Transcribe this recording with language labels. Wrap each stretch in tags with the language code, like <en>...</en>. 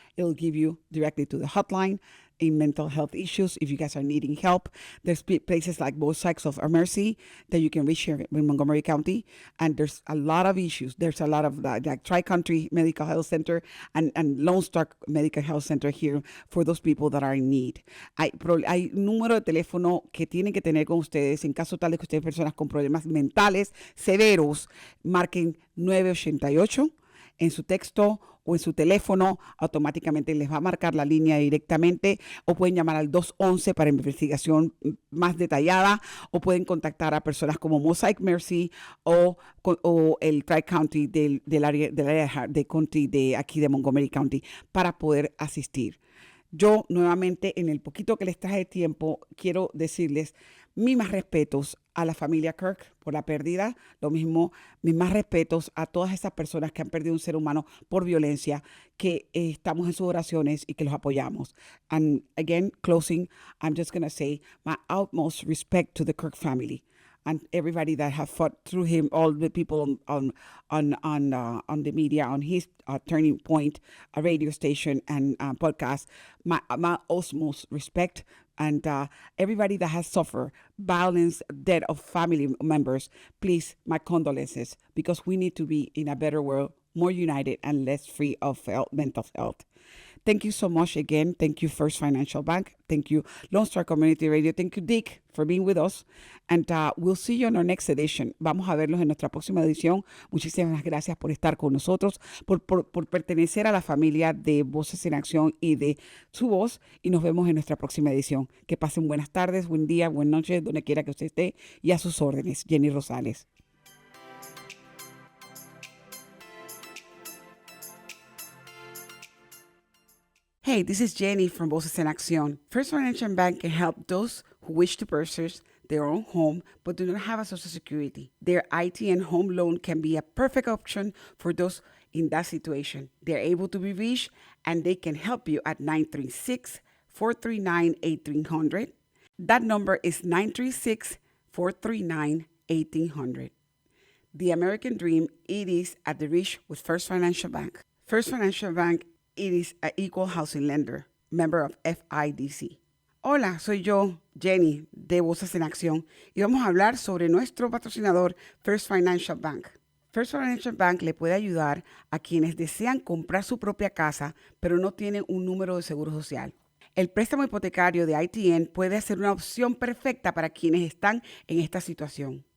<en>It'll give you directly to the hotline in mental health issues. If you guys are needing help, there's places like both sides of our Mercy that you can reach here in Montgomery County. And there's a lot of issues. There's a lot of like Tri-Country Medical Health Center and Lone Star Medical Health Center here for those people that are in need.</en> <es>Hay un número de teléfono que tienen que tener con ustedes en caso tal de que ustedes personas con problemas mentales severos, marquen 988 en su texto o en su teléfono, automáticamente les va a marcar la línea directamente, o pueden llamar al 211 para investigación más detallada, o pueden contactar a personas como Mosaic Mercy o el Tri-County del área de County de aquí de Montgomery County para poder asistir. Yo nuevamente, en el poquito que les traje de tiempo, quiero decirles mis más respetos a la familia Kirk por la pérdida. Lo mismo, mis más respetos a todas esas personas que han perdido un ser humano por violencia, que estamos en sus oraciones y que los apoyamos.</es> <en>And again, closing, I'm just going to say my utmost respect to the Kirk family and everybody that have fought through him, all the people on the media, on his Turning Point, a radio station and podcast. My utmost respect. And everybody that has suffered violence, death of family members, please, my condolences, because we need to be in a better world, more united and less free of mental health. Thank you so much again. Thank you, First Financial Bank. Thank you, Lone Star Community Radio. Thank you, Dick, for being with us. And we'll see you in our next edition.</en> <es>Vamos a verlos en nuestra próxima edición. Muchísimas gracias por estar con nosotros, por pertenecer a la familia de Voces en Acción y de Su Voz. Y nos vemos en nuestra próxima edición. Que pasen buenas tardes, buen día, buenas noches, donde quiera que usted esté. Y a sus órdenes, Jenny Rosales.</es> <en>Hey, this is Jenny from Voces en Acción. First Financial Bank can help those who wish to purchase their own home but do not have a Social Security. Their IT and home loan can be a perfect option for those in that situation. They're able to be reached and they can help you at 936-439-1800. That number is 936-439-1800. The American dream, it is at the reach with First Financial Bank. First Financial Bank, it is an equal housing lender, member of FIDC.</en> <es>Hola, soy yo, Jenny, de Voces en Acción, y vamos a hablar sobre nuestro patrocinador, First Financial Bank. First Financial Bank le puede ayudar a quienes desean comprar su propia casa, pero no tienen un número de seguro social. El préstamo hipotecario de ITN puede ser una opción perfecta para quienes están en esta situación.</es>